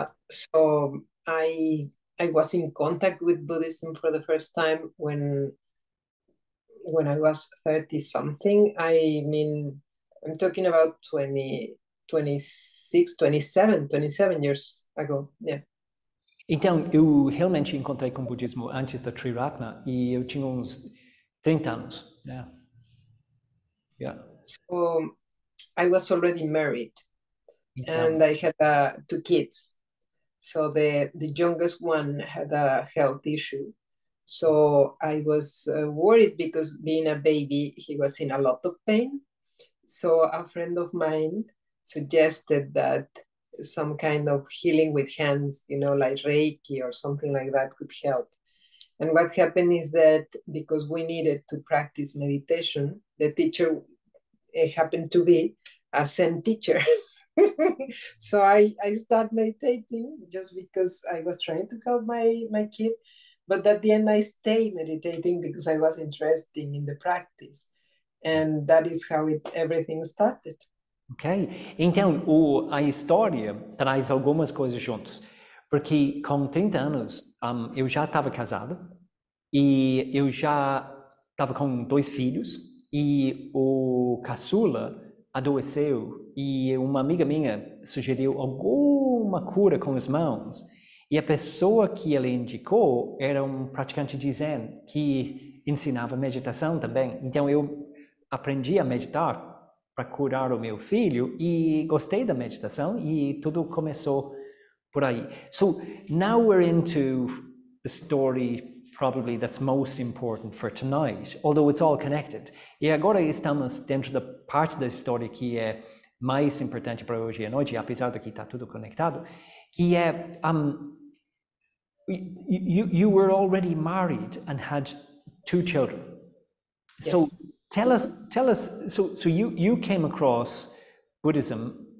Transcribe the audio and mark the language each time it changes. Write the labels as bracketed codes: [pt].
[en] So I was in contact with Buddhism for the first time when I was 30 something. I mean, I'm talking about 20, 26, 27 years ago. Yeah. [pt] Então, eu realmente encontrei com o budismo antes da Triratna e eu tinha uns 30 anos. [en] Yeah. Yeah. So I was already married [pt] Então, [en] and I had 2 kids. So the youngest one had a health issue. So I was worried because being a baby, he was in a lot of pain. So a friend of mine suggested that some kind of healing with hands, like Reiki or something like that could help. And what happened is that because we needed to practice meditation, the teacher happened to be a Zen teacher. So I started meditating just because I was trying to help my kid. But at the end, I stayed meditating because I was interested in the practice. And that is how everything started. Ok? [pt] Então, a história traz algumas coisas juntos. Porque com 30 anos, eu já estava casado e eu já estava com 2 filhos e o caçula adoeceu e uma amiga minha sugeriu alguma cura com as mãos. E a pessoa que ele indicou era um praticante de Zen que ensinava meditação também. Então eu aprendi a meditar para curar o meu filho e gostei da meditação e tudo começou por aí. [en] So now we're into the story probably that's most important for tonight, although it's all connected. [pt] E agora estamos dentro da parte da história que é mais importante para hoje à noite, apesar de que está tudo conectado, que é [en] you were already married and had 2 children. Yes. So tell us. So you came across Buddhism